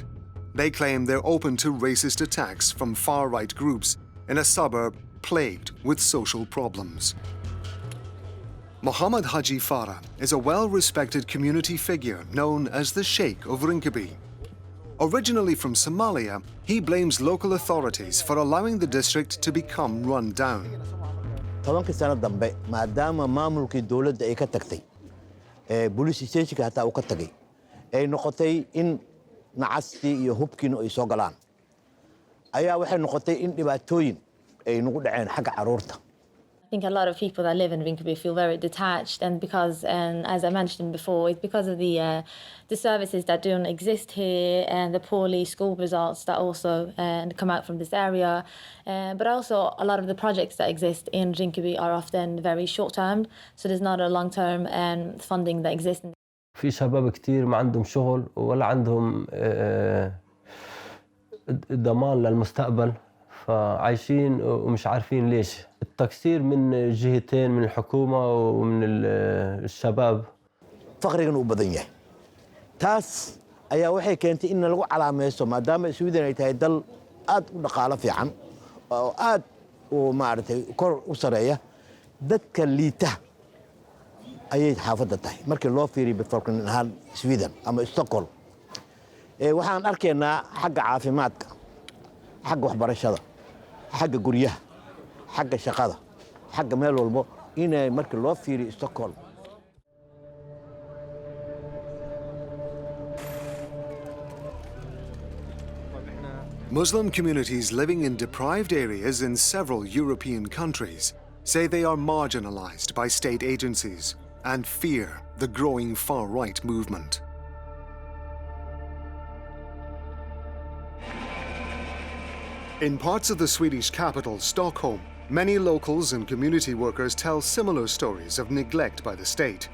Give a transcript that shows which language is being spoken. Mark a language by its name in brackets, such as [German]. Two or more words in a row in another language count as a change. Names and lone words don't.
[English] They claim they're open to racist attacks from far-right groups in a suburb plagued with social problems. Mohammed Haji Farah is a well-respected community figure known as the Sheikh of Rinkeby. Originally from Somalia, he blames local authorities for allowing the district to become run down. police stationka [Somali] hataa uu ka tagay ay noqotay in nacastii iyo hubkiina ay soo galaan ayaa waxay noqotay in dhibaatooyin ay nagu dhaceen xagga caruurta. [English] I think a lot of people that live in Rinkeby feel very detached, and because, as I mentioned before, it's because of the services that don't exist here and the poorly school results that also come out from this area. But also a lot of the projects that exist in Rinkeby are often very short-term, so there's not a long-term funding that exists. [Arabic] في شباب كتير ما عندهم شغل ولا عندهم ضمان للمستقبل. فعايشين ومش عارفين ليش. التكسير من جهتين، من الحكومة ومن الشباب. فقرنا وبدن [Somali] yahay taas ayaa waxay keentay in lagu calaameeyo maadaama Sweden ay tahay dal aad u dhaqaale fiican oo aad u maartay kor u sareeya dadka liita ayay xaafadda tahay markii loo fiiriyo bifarqan ahaan Sweden ama Stockholm. Waxaan arkaynaa xagga caafimaadka, xagga waxbarashada, xagga guryaha, xagga shaqada, xagga meel walba inay markii loo fiiriyo Stockholm. [English] Muslim communities living in deprived areas in several European countries say they are marginalized by state agencies and fear the growing far-right movement. In parts of the Swedish capital, Stockholm, many locals and community workers tell similar stories of neglect by the state.